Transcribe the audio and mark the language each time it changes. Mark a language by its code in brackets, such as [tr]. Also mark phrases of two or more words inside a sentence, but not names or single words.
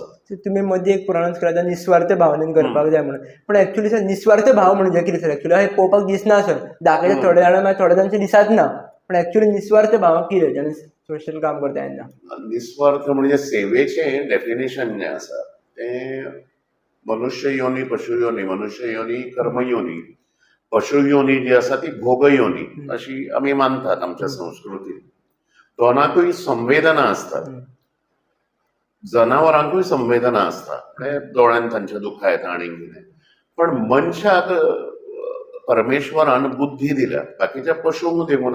[kok] तुम्ही मध्ये एक पुराणांत केला निस्वार्थ भावनेन करपाक जाय म्हणून पण [en] actually sir [kok] निस्वार्थ भाव म्हणजे कितें [en] sir actually [kok] हे पळोवपाक दिसना सर दाखयता थोडे जाणां मागीर थोडे जाणांचे दिसत ना पण ऍक्च्युली निस्वार्थ भाव कितें जेन्ना सोशल काम करता तेन्ना निस्वार्थ म्हणजे सेवेचें डेफिनेशन जें आसा तें मनुष्य योनी पशु योनी मनुष्य योनी कर्म योनी पशु योनी जी आसा ती भोग योनी अशी आमी मानतात आमच्या संस्कृतीन. दोनांकूय संवेदना असतात. जनावरांकूय संवेदना असतात दोळ्यान तांच्या दुखा येता आनी कितें पण मनशाक परमेश्वरान बुद्धी दिल्या बाकीच्या पशूंक दिवना.